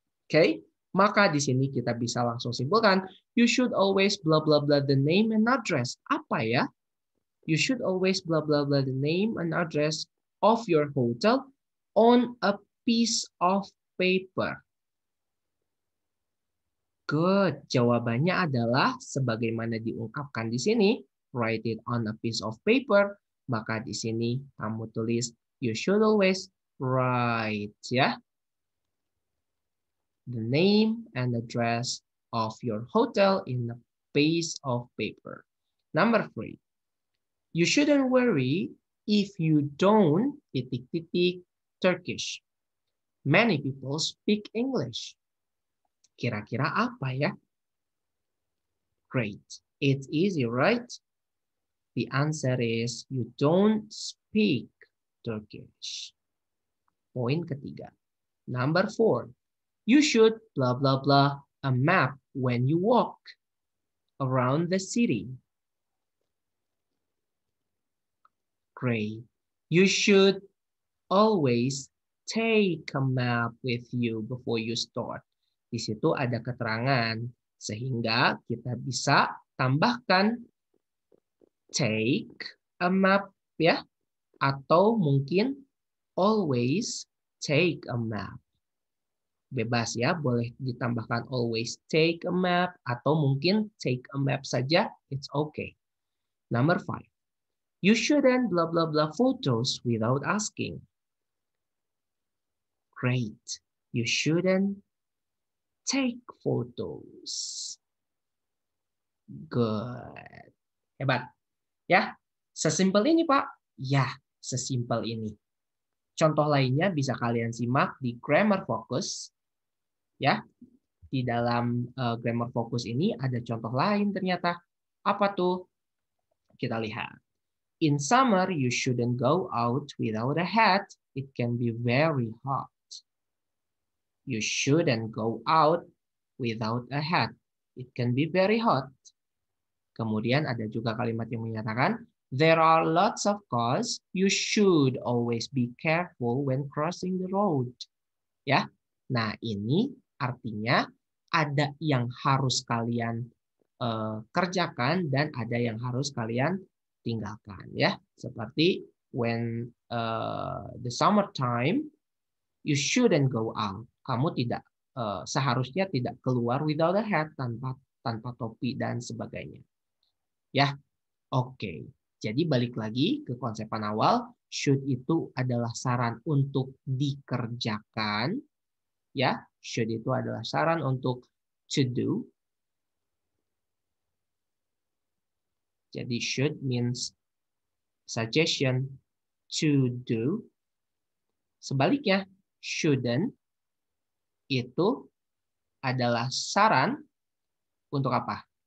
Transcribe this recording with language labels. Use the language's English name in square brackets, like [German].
[Indonesian] Oke, maka di sini kita bisa langsung simpulkan, [English] you should always blah blah blah the name and address. [Indonesian] Apa ya? [English] You should always blah blah blah the name and address of your hotel on a piece of paper. Good. [Indonesian] Jawabannya adalah sebagaimana diungkapkan di sini, [English] write it on a piece of paper. [Indonesian] Maka di sini kamu tulis [English] you should always write ya the name and address of your hotel in a piece of paper. Number 3. You shouldn't worry if you don't titik-titik Turkish. Many people speak English. [Indonesian] Kira-kira apa ya? [English] Great. It's easy, right? The answer is you don't speak Turkish. [Indonesian] Poin ketiga. [English] Number 4. You should blah blah blah a map when you walk around the city. Great. You should always take a map with you before you start. [Indonesian] Di situ ada keterangan sehingga kita bisa tambahkan take a map ya, atau mungkin always take a map. Bebas ya, boleh ditambahkan always take a map atau mungkin take a map saja, [English] it's okay. Number 5. You shouldn't blah blah blah photos without asking. Great. You shouldn't take photos. [Indonesian] Good. Hebat. Ya, sesimpel ini Pak. Ya, sesimpel ini. Contoh lainnya bisa kalian simak di Grammar Focus. Ya, di dalam Grammar Focus ini ada contoh lain ternyata. Apa tuh? Kita lihat. [English] In summer, you shouldn't go out without a hat. It can be very hot. You shouldn't go out without a hat. It can be very hot. [Indonesian] Kemudian ada juga kalimat yang menyatakan, [English] there are lots of cars. You should always be careful when crossing the road. [Indonesian] Ya, nah ini artinya ada yang harus kalian kerjakan dan ada yang harus kalian tinggalkan. Ya, seperti [English] when the summertime, you shouldn't go out. [Indonesian] Kamu tidak seharusnya tidak keluar [English] without a hat, [Indonesian] tanpa topi dan sebagainya. Ya, oke. Jadi balik lagi ke konsepan awal, should itu adalah saran untuk dikerjakan. Ya, should itu adalah saran untuk to do. [English] Jadi should means suggestion to do. [Indonesian] Sebaliknya, shouldn't itu adalah saran untuk apa?